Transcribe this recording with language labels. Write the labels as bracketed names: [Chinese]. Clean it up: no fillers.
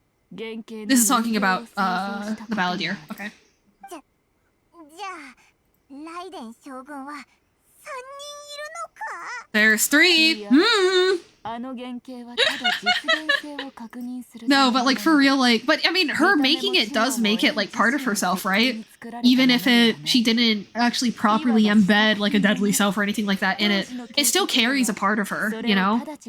[English] This is talking about the Balladeer. Okay. [Japanese] じゃあライデン将軍は3人いるのか？ [English] There's 3. Hmm. [Japanese] あの原型はただ実現性を確認する [English] No, but like for real, like, but I mean, her making it does make it like part of herself, right? Even if she didn't actually properly embed like a deadly self or anything like that in it, it still carries a part of her, you know?